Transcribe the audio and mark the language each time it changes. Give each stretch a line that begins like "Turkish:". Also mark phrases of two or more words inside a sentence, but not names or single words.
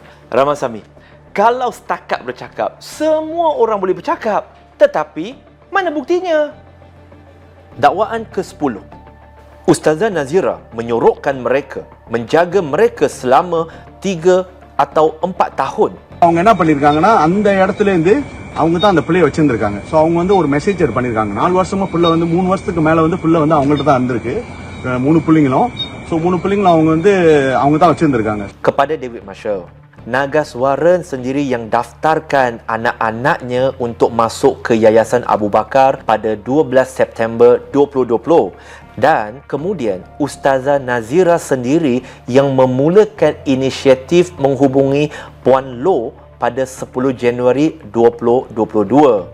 Malay: Ramasamy, kalau setakat bercakap, semua orang boleh bercakap. Tetapi, mana buktinya? Dakwaan ke-10. Ustazah Nazira menyorokkan mereka, menjaga mereka selama 3 atau 4 tahun.
Tamil: அவங்க என்ன பண்ணிருக்காங்கன்னா அந்த இடத்துல இருந்து அவங்க தான் அந்த பிள்ளைய வச்சிருந்திருக்காங்க. சோ அவங்க வந்து ஒரு மெசேஜர் பண்ணிருக்காங்க. 4 வருஷமா புள்ள வந்து 3 வருஷத்துக்கு மேல வந்து புள்ள வந்து அவங்கள்ட்ட தான் இருந்திருக்கு. 3 பிள்ளைங்களும். சோ 3 பிள்ளைங்களும் அவங்க தான் வச்சிருந்திருக்காங்க.
Malay: Kepada David Marshall, Nagaswaran sendiri yang daftarkan anak-anaknya untuk masuk ke Yayasan Abu Bakar pada 12 September 2020. Dan kemudian Ustazah Nazira sendiri yang memulakan inisiatif menghubungi Puan Loh pada 10 Januari 2022.